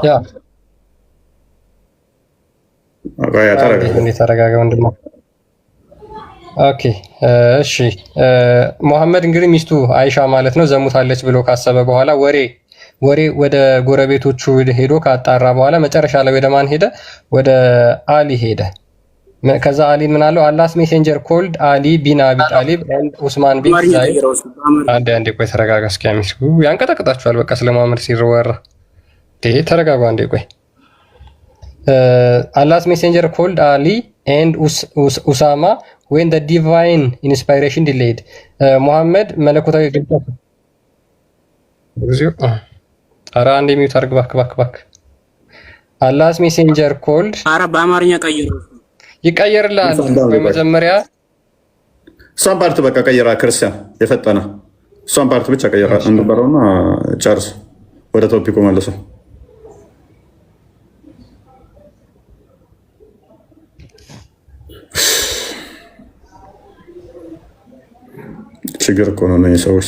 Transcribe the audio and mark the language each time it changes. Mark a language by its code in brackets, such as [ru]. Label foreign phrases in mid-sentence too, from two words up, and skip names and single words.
[am] ተረጋጋ ወንድም። ኦኬ እሺ። ሙሐመድ እንግዲህ ሚስቱ አይሻ ማለት ነው ዘሙታለች ብሎ ካሰበ በኋላ ወሬ ወደ ጎረቤቶቹ ሄዶ ካጣራ በኋላ መጨረሻ ላይ ወደ ማን ሄደ? ወደ አሊ ሄደ። ከዛ አሊ ምን አለው? [en] Allah's messenger called Ali bin Abi Talib and Usman bin Zayd። [am] አንዴ ቆይ ተረጋጋ። እስኪ አሚስኩ ያንቀጠቅጣችኋል። በቃ ስለ ሙሐመድ ሲወራ ተረጋጋ። አንዴ ቆይ [en] Allah's messenger called Ali and Usama when the divine inspiration delayed. [am] Muhammad መለኮታዊ ግልጽ ኧረ አንዴ ሚውት አድርግ እባክህ። [en] Allah's messenger called [am] ኧረ በአማርኛ ቀይሩ። ይቀየርልሃል። በመጀመሪያ እሷን ፓርት በቃ ቀይራ። ክርስቲያን የፈጠነ እሷን ፓርት ብቻ ቀይራ እንበረውና ጨርስ። ወደ ቶፒኩ መልሰው። ችግር እኮ ነው እነዚህ ሰዎች።